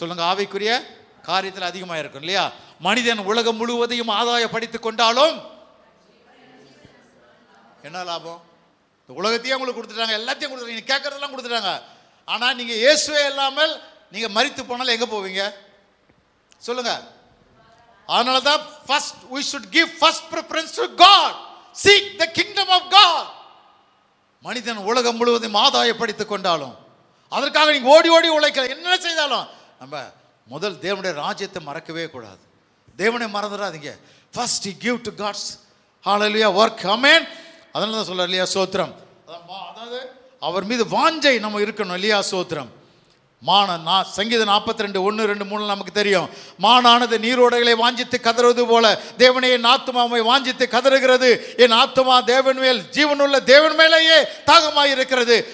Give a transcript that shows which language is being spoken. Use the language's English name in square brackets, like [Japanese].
[Tamil] சொல்லுங்க, ஆவிக்குரிய காரியத்தில் அதிகமாக இருக்கும் இல்லையா? மனிதன் உலகம் முழுவதையும் ஆதாயப்படுத்திக் கொண்டாலும் என்ன லாபம்? உலகத்தையும் உங்களுக்கு கொடுத்துட்டாங்க, எல்லாத்தையும் கொடுத்துட்டாங்க, நீங்க கேட்கறதெல்லாம் கொடுத்துட்டாங்க. ஆனால் நீங்க இயேசுவே இல்லாமல் நீங்க மரித்து போனாலும் எங்க போவீங்க சொல்லுங்க? அதனால தான் [English] first we should give first preference to God. Seek the kingdom of God. [Tamil] மனிதன் உலகம் முழுவதும் ஆதாயப்படுத்திக் கொண்டாலும், அதற்காக நீங்க ஓடி ஓடி உழைக்க என்ன செய்தாலும், நம்ம முதல் தேவனுடைய ராஜ்யத்தை மறக்கவே கூடாது. தேவனை மறந்துடாதீங்க. [English] First give to God's hallelujah work. [Tamil] ஆமென். அதனால தான் சொல்றார் இல்லையா, ஸ்தோத்திரம். அதாவது அவர் மீது வாஞ்சை நம்ம இருக்கணும் இல்லையா, ஸ்தோத்திரம். சங்கீதம் 42, 1, 2, 3 நமக்கு தெரியும். மானானது நீரோடைகளை வாஞ்சித்து கதறுவது போல தேவனே என் ஆத்துமாவை வாஞ்சித்து கதறுகிறது. என் ஆத்துமா தேவன் மேல், ஜீவனுள்ள தேவன் மேலேயே தாகமாயிருக்கிறது.